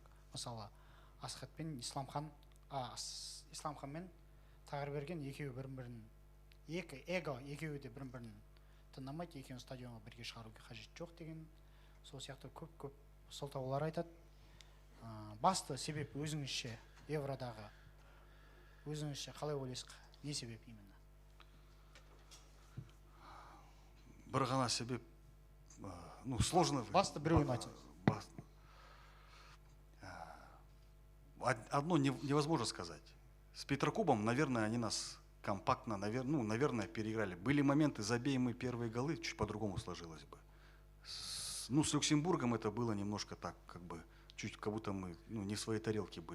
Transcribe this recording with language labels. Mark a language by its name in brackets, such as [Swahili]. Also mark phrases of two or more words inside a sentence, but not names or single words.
[Kazakh] Мысалы, Асхат пен Исламхан мен Тағырберген екеуі бірін-бірін, екеуі де бірін-бірін тыңдамайды, екеуін стадионға бірге шығаруға қажет жоқ деген, сол сияқты көп сылтаулар айтады. Басты себеп өзіңізше, Евродағы өзіңізше қалай ойлайсыз, не себеп именно? Бір ғана себеп, [Russian] ну, сложно. [Kazakh] Басты біреуін айтыңыз. [Russian] Одно невозможно сказать. С Петрокубом, наверное, они нас компактно, наверное, переиграли. Были моменты, забей мы первые голы, чуть по-другому сложилось бы. С Люксембургом это было немножко так, как бы, чуть как будто мы не в своей тарелке были.